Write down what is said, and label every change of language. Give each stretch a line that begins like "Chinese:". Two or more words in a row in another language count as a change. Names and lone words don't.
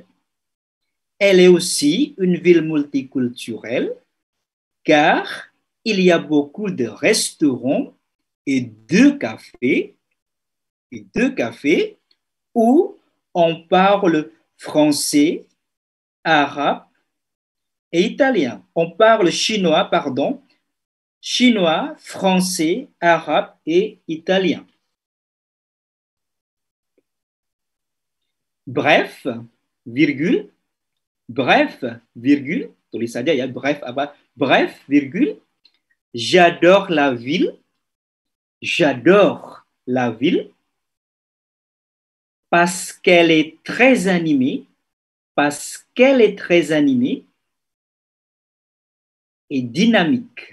French: Elle est aussi une ville multiculturelle car il y a beaucoup de restaurants et deux cafés où on parle français, arabe et italien. On parle chinois, pardon, chinois, français, arabe et italien. Bref, virgule,
Indonesian: tulis saja ya,
French: bref, virgule, j'adore la ville parce qu'elle est très animée, et dynamique.